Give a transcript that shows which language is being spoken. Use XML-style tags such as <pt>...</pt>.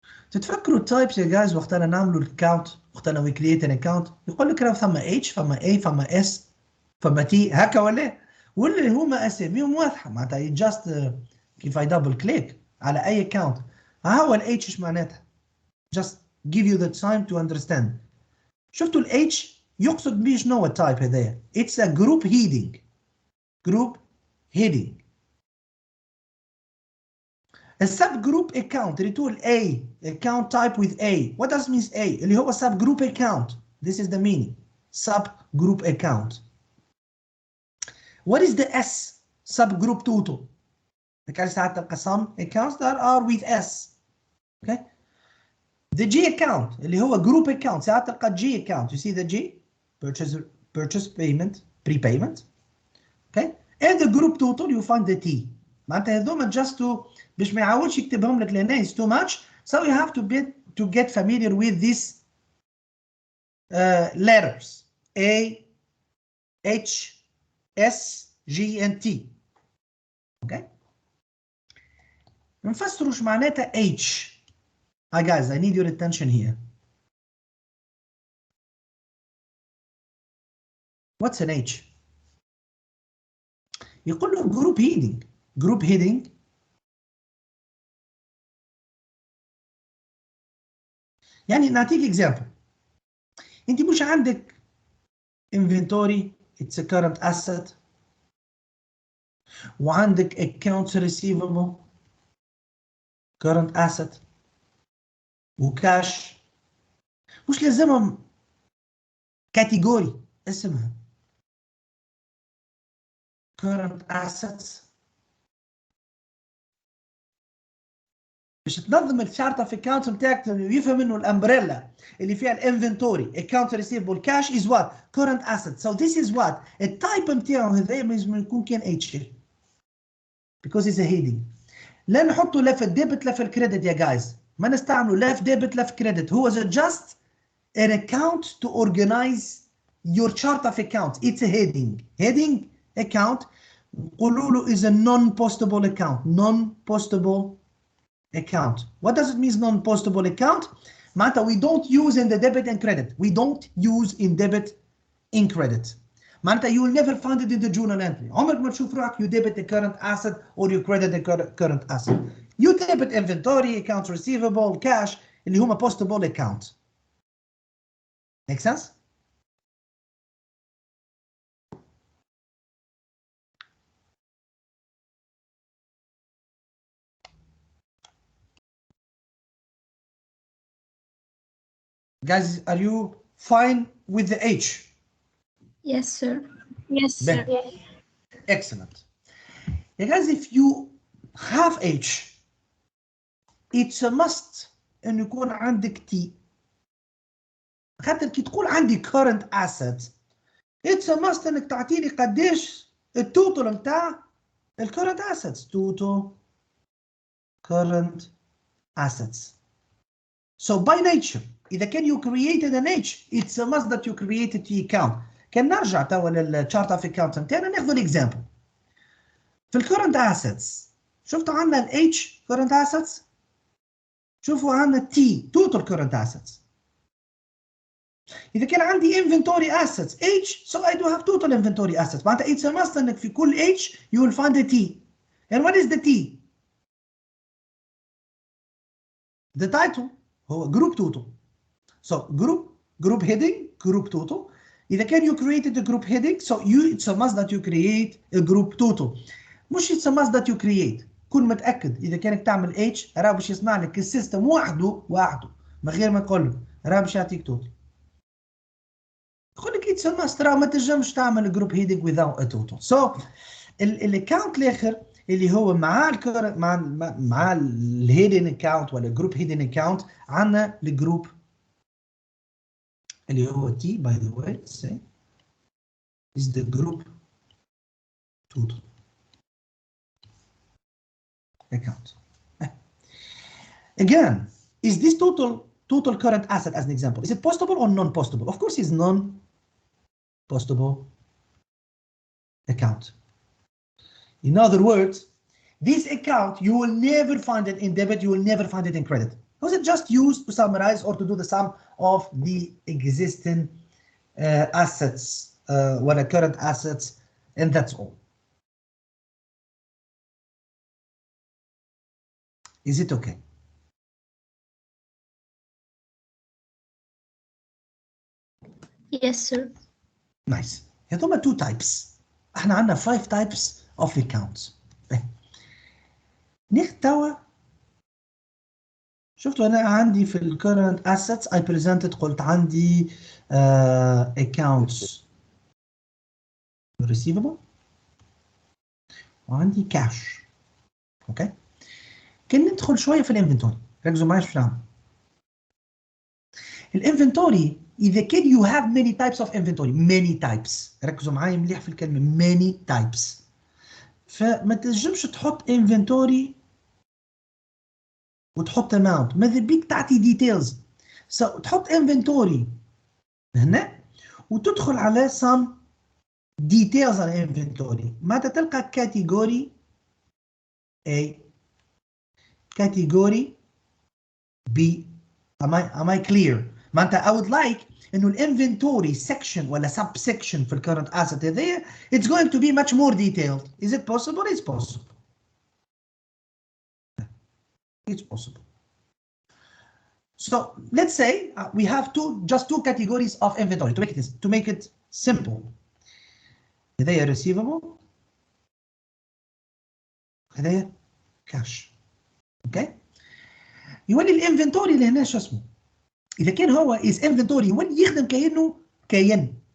<ar>تتفكروا التايبس يا جايز وقتنا نعملوا الكاونت وقتنا</ar> <en>we create an account</en> <ar>يقول لك راه ثم H ثم A ثم S ثم T هكا ولا هما اساميهم واضحه معناتها just كيف I double click على اي account ها هو ال H ايش معناتها؟</ar> <en>just give you the time to understand.</en> <ar>شفتوا ال H يقصد بيه شنو التايب هذايا؟</ar> <en>It's a group heading. Group heading. A subgroup account</en> <ar>اللي تقول</ar> <en>A account type with A. What does mean A؟</en> <ar>اللي هو</ar> <en>subgroup account. This is the meaning. Subgroup account. What is the S? Subgroup total.</en> <ar>كان ساعات تلقى</ar> <en>some accounts that are with S. Okay. The G account</en> <ar>اللي هو</ar> <en>group account</en> <ar>ساعات تلقى</ar> <en>G account. You see the G? Purchase payment, prepayment. Okay. And the group total you find the T.</en> <ar>معناتها هذوما</ar> <en>just to</en> <ar>باش ما يعاودش يكتبهم لك لهنا</ar> <en>is too much. So you have to get familiar with these letters A, H, S, G and T.</en> <ar>Okay. نفسروا ايش معناتها H.</ar> <en>Hi guys, I need your attention here. What's an H?</en> <ar>يقول له group heading. Group heading يعني نعطيك example. انت مش عندك inventory</ar> <en>it's a current asset</en> <ar>وعندك accounts receivable current asset وكاش مش لازمهم كاتيجوري اسمها current assets باش تنظم الشارت اوف اكونت نتاعك ويفهم انه الامبريلا اللي فيها الانفنتوري اكونت ريسيفبل</ar> <en>cash is what current asset so this is what</en> <ar>التايب نتاعو هذا لازم يكون كان اتش ال</ar> <en>because it's a heading.</en> <ar>لا نحطوا لا في الديبت لا في الكريدت يا جايز ما نستعملوا لا في ديبت لا في كريدت هو</ar> <en>just an account to organize your chart of accounts. It's a heading account</en> <ar>نقولوا له</ar> <en>is a non-postable account. Non-postable account. What does it mean non-postable account? معناتها we don't use in the debit and credit. We don't use in debit in credit. معناتها you will never find it in the journal entry.</en> <ar>عمرك ما تشوف روحك</ar> <en>you debit a current asset or you credit a current asset. You debit inventory, accounts receivable, cash</en> <ar>اللي هما</ar> <en>postable account. Make sense? Guys, are you fine with the H? Yes, sir. Yes, sir. Excellent. Yeah, guys, if you have H, it's a must</en> <ar>أن يكون عندك</ar> <en>T.</en> <ar>خاطر كي تقول عندي current asset,</ar> <en>it's a must</en> <ar>أنك تعطيني قديش التوتال متاع current assets.</ar> <en>Total current assets. So by nature,</en> <ar>إذا كان</ar> <en>you created an H, it's a must that you created T account.</en> <ar>كان نرجع توا للchart of account نتاعنا ناخذ الإكزامبل. في current assets شفتوا عندنا ال H current assets شوفوا عندنا</ar> <en>T total current assets.</en> <ar>إذا كان عندي</ar> <en>inventory assets H, so I do have total inventory assets. معناتها it's a must</en> <ar>إنك في كل</ar> <en>H you will find a T. And what is the T? The title هو group total. So group heading, group total.</en> <ar>إذا كان</ar> <en>you created a group heading, so it's a must that you create a group total. مش it's a must that you create.</en> <ar>كن متأكد إذا كانك تعمل H راه باش يصنع لك السيستم وحده من غير ما تقول له راه باش يعطيك total. يقول لك</ar> <en>it's a must</en> <ar>راه ما تنجمش تعمل جروب هيدنج without a total. So الاكونت الاخر اللي هو مع مع الهيدن اكونت ولا جروب هيدن اكونت عندنا الجروب اللي هو T</ar> <en>by the way say is the group total account. Again, is this total current asset as an example? Is it postable or non-postable? Of course, it's non-postable account. In other words, this account, you will never find it in debit, you will never find it in credit. Because it's just used to summarize or to do the sum of the existing assets, what are current assets, and that's all. Is it okay? Yes, sir. Nice.</en> <ar>هذوما two types. احنا عندنا</ar> <en>5 types of accounts.</en> <ar>ناخد توا شفتوا انا عندي في ال current assets</ar> <en>I presented</en> <ar>قلت عندي accounts receivable وعندي cash. اوكي كان ندخل شويه في الانفنتوري. ركزوا معايا في العام.</ar> <en>الانفنتوري</en> <ar>اذا كان</ar> <en>you have many types of inventory many types.</en> <ar>ركزوا معايا مليح في الكلمه</ar> <en>many types.</en> <ar>فما تنجمش تحط inventory وتحط amount. ماذا بيك تعطي details. So تحط inventory هنا وتدخل على</ar> <en>some details</en> <ar>على inventory. ماذا تلقى category A category B.</ar> <en>Am I clear? معناتها I would like انه الانفنتوري section ولا subsection في الكرنت asset هذايا it's going to be much more detailed. Is it possible? It's possible. It's possible. So let's say we have just two categories of inventory to make it simple.</en> <ar>هذايا receivable هذايا cash. اوكي يولي الانفنتوري اللي هنا شو اسمه؟ اذا كان هو</ar> <en>is inventory</en> <ar>يولي يخدم كانه heading.</ar>